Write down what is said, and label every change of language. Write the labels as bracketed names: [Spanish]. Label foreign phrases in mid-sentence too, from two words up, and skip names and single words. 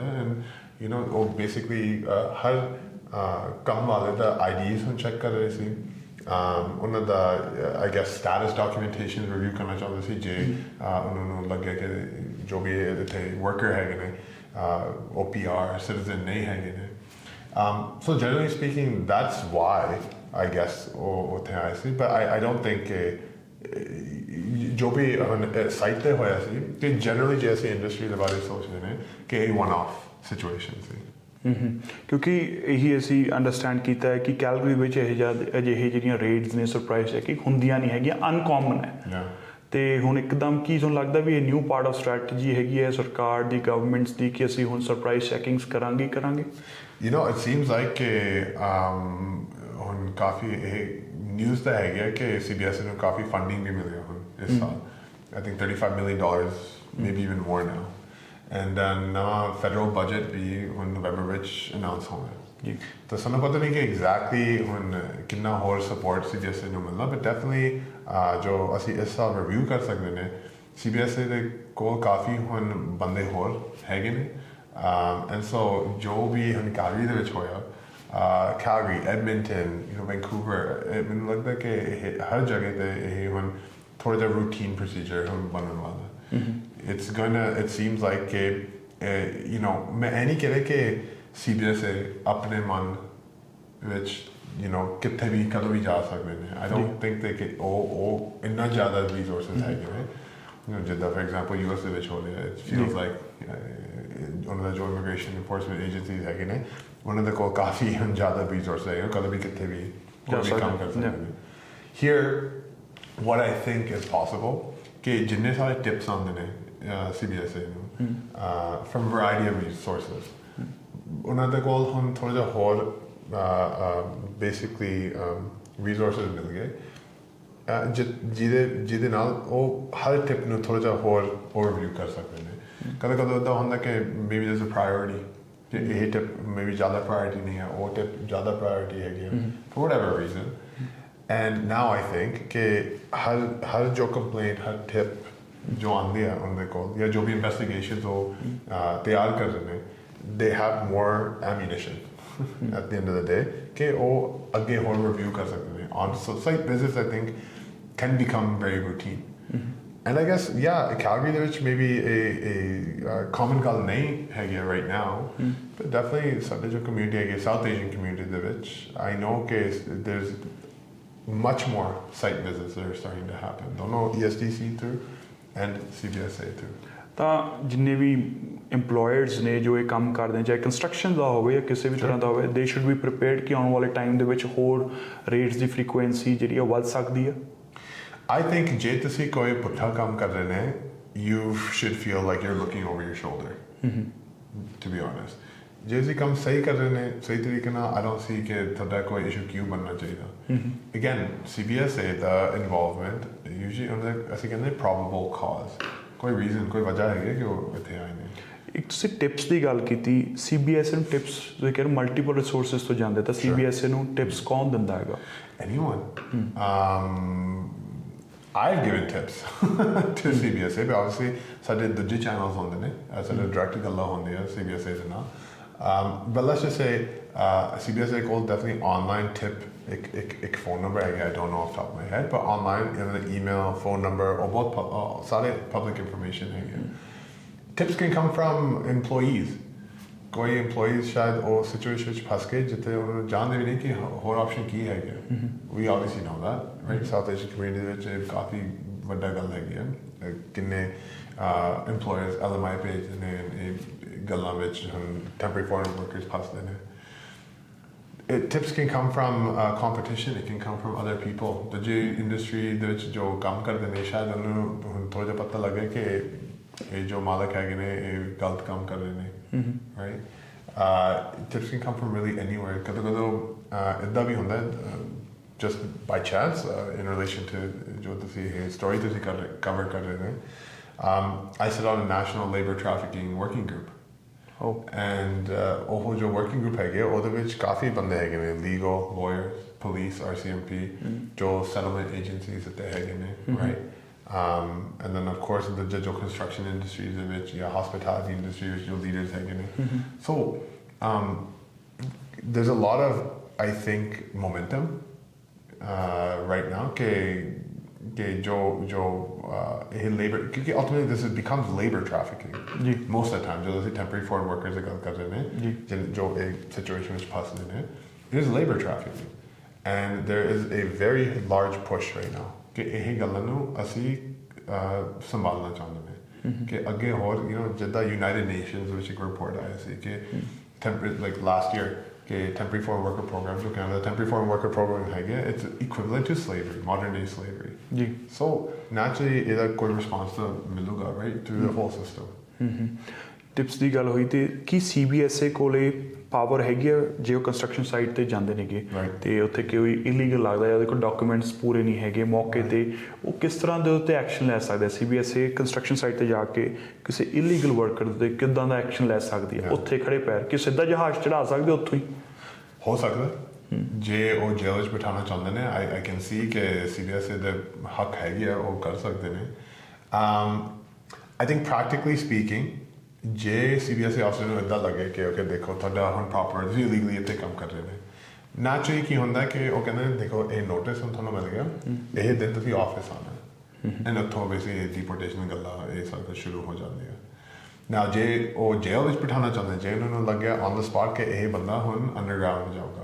[Punjabi] ਐਂਡ ਉਹ ਬੇਸਿਕਲੀ ਹਰ ਕੰਮ ਵਾਲੇ ਦਾ IDs ਹੁਣ ਚੈੱਕ ਕਰ ਰਹੇ ਸੀ, ਉਹਨਾਂ ਦਾ [English] I guess status documentation review [Punjabi] ਕਰਨਾ ਚਾਹੁੰਦੇ ਸੀ ਜੇ ਉਹਨਾਂ ਨੂੰ ਲੱਗਿਆ ਕਿ ਜੋ ਵੀ ਇੱਥੇ ਵਰਕਰ ਹੈਗੇ ਨੇ OPR ਸਿਟੀਜ਼ਨ ਨਹੀਂ ਹੈਗੇ ਨੇ। [English] So generally speaking, that's why I guess [Punjabi] ਉੱਥੇ ਆਏ ਸੀ, [English] but I don't think [Punjabi] ਜੋ ਵੀ ਸਾਈਟ ਤੇ ਹੋਇਆ ਸੀ ਕਿ ਜਨਰਲੀ ਜੇ ਅਸੀਂ ਇੰਡਸਟਰੀ ਦੇ ਬਾਰੇ ਸੋਚਦੇ ਨੇ ਕਿ ਇਹ [English] one off situation [Punjabi] ਸੀ। ਕਿਉਂਕਿ ਇਹੀ ਅਸੀਂ ਅੰਡਰਸਟੈਂਡ ਕੀਤਾ ਹੈ ਕਿ ਕੈਲਗਰੀ ਵਿੱਚ ਅਜਿਹੇ ਜਿਹੜੀਆਂ ਰੇਡਸ ਨੇ, [English] surprise checking [Punjabi] ਹੁੰਦੀਆਂ ਨਹੀਂ ਹੈਗੀਆਂ, ਅਨਕੋਮਨ ਹੈ। ਤੇ ਹੁਣ ਇੱਕਦਮ ਕੀ ਤੁਹਾਨੂੰ ਲੱਗਦਾ ਵੀ ਇਹ [English] new part of strategy [Punjabi] ਹੈਗੀ ਹੈ ਸਰਕਾਰ ਦੀ, ਗਵਰਨਮੈਂਟਸ ਦੀ, ਕਿ ਅਸੀਂ ਹੁਣ [English] surprise checkings [Punjabi] ਕਰਾਂਗੇ? [English] It seems like [Punjabi] ਹੁਣ ਕਾਫੀ ਇਹ ਨਿਊਜ਼ ਤਾਂ ਹੈਗਾ ਕਿ CBSA ਨੂੰ ਕਾਫੀ ਫੰਡਿੰਗ ਵੀ ਮਿਲਿਆ ਹੁਣ ਇਸ ਸਾਲ। [English] I think $35 million, maybe even more now. [Punjabi] And ਨਵਾਂ [English] federal budget [Punjabi] ਵੀ ਹੁਣ ਨਵੰਬਰ ਵਿੱਚ ਅਨਾਉਂਸ ਹੋਣਾ। ਤਾਂ ਸਾਨੂੰ ਪਤਾ ਨਹੀਂ ਕਿ ਐਗਜ਼ੈਕਟਲੀ ਹੁਣ ਕਿੰਨਾ ਹੋਰ ਸਪੋਰਟ CBSA ਨੂੰ ਮਿਲਣਾ, [English] but definitely [Punjabi] ਜੋ ਅਸੀਂ ਇਸ ਸਾਲ ਰਿਵਿਊ ਕਰ ਸਕਦੇ ਨੇ CBSA ਦੇ ਕੋਲ ਕਾਫੀ ਹੁਣ ਬੰਦੇ ਹੋਰ ਹੈਗੇ ਨੇ [English] and so [Punjabi] ਜੋ ਵੀ ਹੁਣ ਕਾਲਗਰੀ ਦੇ ਵਿੱਚ ਹੋਇਆ Calgary, Edmonton, Vancouver, ਮੈਨੂੰ ਲੱਗਦਾ ਕਿ ਇਹ ਹਰ ਜਗ੍ਹਾ ਤੇ ਇਹ ਹੁਣ ਥੋੜਾ ਜਿਹਾ [English] routine procedure [Punjabi] ਹੁਣ ਬਣਨ ਵਾਲਾ [English] it seems like [Punjabi] ਕਿ ਮੈਂ ਇਹ ਨਹੀਂ ਕਹਿ ਰਿਹਾ ਕਿ CBSA ਆਪਣੇ ਮਨ ਵਿੱਚ ਕਿੱਥੇ ਵੀ ਕਦੋਂ ਵੀ ਜਾ ਸਕਦੇ ਨੇ [English] I don't think [Punjabi] ਕਿ ਉਹ ਇੰਨਾ ਜ਼ਿਆਦਾ resources ਹੈਗੇ ਨੇ ਜਿੱਦਾਂ [English] for example [Punjabi] US ਦੇ ਵਿੱਚ ਹੋ ਰਿਹਾ [English] it feels like [Punjabi] ਉਹਨਾਂ ਦਾ ਜੋ [English] immigration enforcement agencies [Punjabi] ਹੈਗੇ ਨੇ ਉਹਨਾਂ ਦੇ ਕੋਲ ਕਾਫੀ ਜ਼ਿਆਦਾ resources ਹੈਗੇ ਕਦੋਂ ਵੀ ਕਿੱਥੇ ਵੀ ਕੋਈ ਵੀ ਕੰਮ ਕਰ ਸਕਦੇ ਨੇ [English] here what I think is possible [Punjabi] ਕਿ ਜਿੰਨੇ ਸਾਰੇ tips ਆਉਂਦੇ ਨੇ CBSA ਨੂੰ [English] from variety of sources [Punjabi] ਉਹਨਾਂ ਦੇ ਕੋਲ ਹੁਣ ਥੋੜਾ ਜਿਹਾ ਹੋਰ [English] basically resources [Punjabi] ਮਿਲ ਗਏ ਜਿਹਦੇ ਨਾਲ ਉਹ ਹਰ ਟਿਪ ਨੂੰ ਥੋੜਾ ਜਿਹਾ ਹੋਰ ਓਵਰਵਿਊ ਕਰ ਸਕਦੇ ਨੇ ਕਦੇ ਕਦੇ ਇੱਦਾਂ ਹੁੰਦਾ ਕਿ [English] maybe there's a priority [Punjabi] ਕਿ ਇਹ ਟਿਪ maybe ਜ਼ਿਆਦਾ priority ਨਹੀਂ ਹੈ ਉਹ ਟਿਪ ਜ਼ਿਆਦਾ priority ਹੈਗੀ ਹੈ [English] for whatever reason and now I think [Punjabi] ਕਿ ਹਰ ਜੋ complaint ਹਰ ਟਿਪ ਜੋ ਆਉਂਦੀ ਹੈ ਉਹਨਾਂ ਦੇ ਕੋਲ ਜਾਂ ਜੋ ਵੀ investigations ਉਹ ਤਿਆਰ ਕਰ ਰਹੇ ਨੇ [English] they have more ammunition at the end of the day [Punjabi] ਕਿ ਉਹ ਅੱਗੇ ਹੋਰ review ਕਰ ਸਕਦੇ ਨੇ [English] on site visits I think can become very routine and I guess Calgary [Punjabi] ਦੇ ਵਿੱਚ [English] maybe a common [Punjabi] ਗੱਲ ਨਹੀਂ ਹੈਗੀ [English] right now but definitely [Punjabi] ਸਾਡੇ ਜੋ community ਹੈਗੀ [English] South Asian community [Punjabi] ਦੇ ਵਿੱਚ [English] I know ਕਿ there's much more site visits that are starting to happen ਦੋਨੋਂ ESDC through and CBSA through [Punjabi] ਤਾਂ ਜਿੰਨੇ ਵੀ EMPLOYERS ਨੇ ਜੋ ਇਹ ਕੰਮ ਕਰਦੇ ਨੇ ਚਾਹੇ ਕੰਸਟਰਕਸ਼ਨ ਦਾ ਹੋਵੇ ਜਾਂ ਕਿਸੇ ਵੀ ਤਰ੍ਹਾਂ ਦਾ ਹੋਵੇ [English] they should be prepared [Punjabi] ਕਿ ਆਉਣ ਵਾਲੇ ਟਾਈਮ ਦੇ ਵਿੱਚ ਹੋਰ ਰੇਟਸ ਦੀ ਫ੍ਰੀਕੁਐਂਸੀ ਜਿਹੜੀ ਉਹ ਵੱਧ ਸਕਦੀ ਹੈ [English] I think [Punjabi] ਜੇ ਤੁਸੀਂ ਕੋਈ ਪੁੱਠਾ ਕੰਮ ਕਰ ਰਹੇ ਨੇ [English] you should feel like you're looking over your shoulder to be honest [Punjabi] ਜੇ ਤੁਸੀਂ ਕੰਮ ਸਹੀ ਕਰ ਰਹੇ ਨੇ ਸਹੀ ਤਰੀਕੇ ਨਾਲ [English] I don't see [Punjabi] ਕਿ ਤੁਹਾਡਾ ਕੋਈ ਇਸ਼ੂ ਕਿਉਂ ਬਣਨਾ ਚਾਹੀਦਾ again CBSA ਦਾ ਇਨਵੋਲਵਮੈਂਟ usually ਅਸੀਂ ਕਹਿੰਦੇ [English] probable cause [Punjabi] ਕੋਈ ਰੀਜ਼ਨ ਕੋਈ ਵਜ੍ਹਾ ਹੈਗੀ ਕਿ ਉਹ ਇੱਥੇ ਆਏ ਨੇ ਇੱਕ ਤੁਸੀਂ ਟਿਪਸ ਦੀ ਗੱਲ ਕੀਤੀ CBSA ਨੂੰ ਟਿਪਸ ਤੁਸੀਂ ਕਹਿ ਰਹੇ [English] multiple resources [Punjabi] ਤੋਂ ਜਾਂਦੇ ਤਾਂ CBSA ਨੂੰ ਟਿਪਸ ਕੌਣ ਦਿੰਦਾ ਹੈਗਾ [English] anyone I've given tips to CBSA but obviously [Punjabi] ਸਾਡੇ ਦੂਜੇ ਚੈਨਲਸ ਹੁੰਦੇ ਨੇ ਸਾਡੇ ਡਾਇਰੈਕਟ ਗੱਲਾਂ ਹੁੰਦੀਆਂ CBSA ਦੇ ਨਾਲ [English] but let's just say CBSA ਕੋਲ definitely online tip ਇੱਕ phone number ਹੈਗਾ I don't know off the top of my head but online email phone number [Punjabi] ਉਹ ਬਹੁਤ ਸਾਰੇ [English] public information ਹੈਗੇ tips can come from employees [Punjabi] ਕੋਈ employees ਸ਼ਾਇਦ ਉਹ situation ਵਿੱਚ ਫਸ ਗਏ ਜਿੱਥੇ ਉਹਨਾਂ ਨੂੰ ਜਾਣਦੇ ਵੀ ਨਹੀਂ ਕਿ ਹੋਰ option ਕੀ ਹੈਗੇ [English] we obviously know that right [Punjabi] South Asian community ਦੇ ਵਿੱਚ ਕਾਫੀ ਵੱਡਾ ਗੱਲ ਹੈਗੀ ਹੈ ਕਿੰਨੇ employers LMI ਭੇਜਦੇ ਨੇ ਗੱਲਾਂ ਵਿੱਚ [English] temporary foreign workers [Punjabi] ਫਸਦੇ ਨੇ [English] tips can come from competition it can come from other people [Punjabi] ਦੂਜੀ ਇੰਡਸਟਰੀ ਦੇ ਵਿੱਚ ਜੋ ਕੰਮ ਕਰਦੇ ਨੇ ਸ਼ਾਇਦ ਉਹਨੂੰ ਥੋੜਾ ਜਿਹਾ ਪਤਾ ਲੱਗੇ ਕਿ ਇਹ ਜੋ ਮਾਲਕ ਹੈਗੇ ਨੇ ਇਹ ਗਲਤ ਕੰਮ ਕਰ ਰਹੇ ਨੇ [English] right tips can come from really anywhere [Punjabi] ਕਦੋਂ ਇੱਦਾਂ ਵੀ ਹੁੰਦਾ [English] just by chance in relation to [Punjabi] ਜੋ ਤੁਸੀਂ ਇਹ [English] story ਤੁਸੀਂ cover [Punjabi] ਕਰ ਰਹੇ ਨੇ [English] I sit on a national labor trafficking working group and [Punjabi] ਉਹ ਜੋ [English] working group [Punjabi] ਹੈਗੇ ਉਹਦੇ ਵਿੱਚ ਕਾਫੀ ਬੰਦੇ ਹੈਗੇ ਨੇ [English] legal lawyers police RCMP ਜੋ settlement agencies [Punjabi] ਤੇ ਹੈਗੇ ਨੇ [English] right and then of course the jo construction industries [Punjabi] ਦੇ ਵਿੱਚ ਜਾਂ [English] hospitality industry [Punjabi] ਵਿੱਚ ਜੋ [English] leaders [Punjabi] ਹੈਗੇ ਨੇ [English] so there's a lot of I think momentum right now [Punjabi] ਕਿ ਜੋ ਇਹ [English] labor ਕਿਉਂਕਿ ultimately this becomes labor trafficking most of the time [Punjabi] ਜਦੋਂ ਅਸੀਂ [English] temporary foreign workers ਦੀ ਗੱਲ ਕਰ ਰਹੇ ਨੇ ਜੋ ਇੱਕ situation ਵਿੱਚ ਫਸਦੇ ਨੇ it is labor trafficking and there is a very large push right now ਕਿ ਇਹ ਗੱਲਾਂ ਨੂੰ ਅਸੀਂ ਸੰਭਾਲਣਾ ਚਾਹੁੰਦੇ ਨੇ ਕਿ ਅੱਗੇ ਹੋਰ ਜਿੱਦਾਂ United Nations ਵਿੱਚ ਇੱਕ ਰਿਪੋਰਟ ਆਇਆ ਸੀ ਕਿ like last year ਕਿ temporary foreign worker program ਜੋ Canada temporary foreign worker program ਹੈਗੇ it's equivalent to slavery modern day slavery so naturally ਇਹਦਾ ਕੋਈ response ਤਾਂ ਮਿਲੂਗਾ right through the whole system [Punjabi] ਟਿਪਸ ਦੀ ਗੱਲ ਹੋਈ ਤੇ ਕੀ CBSA ਕੋਲੇ ਪਾਵਰ ਹੈਗੀ ਆ ਜੇ ਉਹ ਕੰਸਟਰਕਸ਼ਨ ਸਾਈਟ ਤੇ ਜਾਂਦੇ ਨੇਗੇ ਤੇ ਉੱਥੇ ਕੋਈ ਇਲੀਗਲ ਲੱਗਦਾ ਜਾਂ ਉਹਦੇ ਕੋਲ ਡਾਕੂਮੈਂਟਸ ਪੂਰੇ ਨਹੀਂ ਹੈਗੇ ਮੌਕੇ ਤੇ ਉਹ ਕਿਸ ਤਰ੍ਹਾਂ ਦੇ ਉੱਤੇ ਐਕਸ਼ਨ ਲੈ ਸਕਦਾ CBSA ਕੰਸਟਰਕਸ਼ਨ ਸਾਈਟ ਤੇ ਜਾ ਕੇ ਕਿਸੇ ਇਲੀਗਲ ਵਰਕਰ ਤੇ ਕਿੱਦਾਂ ਦਾ ਐਕਸ਼ਨ ਲੈ ਸਕਦੀ ਹੈ ਉੱਥੇ ਖੜੇ ਪੈਰ ਕਿ ਸਿੱਧਾ ਜਹਾਜ਼ ਚੜਾ ਸਕਦੇ ਉੱਥੋਂ ਹੀ ਹੋ ਸਕਦਾ ਜੇ ਉਹ ਜੇਲ੍ਹ ਵਿੱਚ ਬਿਠਾਉਣਾ ਚਾਹੁੰਦੇ ਨੇ [English] I can see [Punjabi] ਕਿ CBSA ਦੇ ਹੱਕ ਹੈਗੀ ਆ ਉਹ ਕਰ ਸਕਦੇ ਨੇ I [English] think practically speaking, [Punjabi] ਜੇ CBSA officer ਨੂੰ ਇੱਦਾਂ ਲੱਗੇ ਕਿ ਓਕੇ ਦੇਖੋ ਤੁਹਾਡਾ ਹੁਣ ਪ੍ਰੋਪਰ ਤੁਸੀਂ ਲੀਗਲੀ ਇੱਥੇ ਕੰਮ ਕਰ ਰਹੇ ਨੇ ਨੈਚੁਰਲੀ ਕੀ ਹੁੰਦਾ ਕਿ ਉਹ ਕਹਿੰਦੇ ਨੇ ਦੇਖੋ ਇਹ ਨੋਟਿਸ ਹੁਣ ਤੁਹਾਨੂੰ ਮਿਲ ਗਿਆ ਇਹ ਦਿਨ ਤੁਸੀਂ ਆਫਿਸ ਆਉਣਾ ਐਂਡ ਉੱਥੋਂ ਬੇਸਿਕਲੀ ਡਿਪੋਰਟੇਸ਼ਨ ਗੱਲਾਂ ਇਹ ਸਭ ਕੁਝ ਸ਼ੁਰੂ ਹੋ ਜਾਂਦੀਆਂ ਨਾ ਜੇ ਉਹ ਜੇਲ੍ਹ ਵਿੱਚ ਬਿਠਾਉਣਾ ਚਾਹੁੰਦੇ ਜੇ ਉਹਨਾਂ ਨੂੰ ਲੱਗਿਆ [English] on the spot [Punjabi] ਕਿ ਇਹ ਬੰਦਾ ਹੁਣ ਅੰਡਰਗਰਾਊਂਡ ਜਾਊਗਾ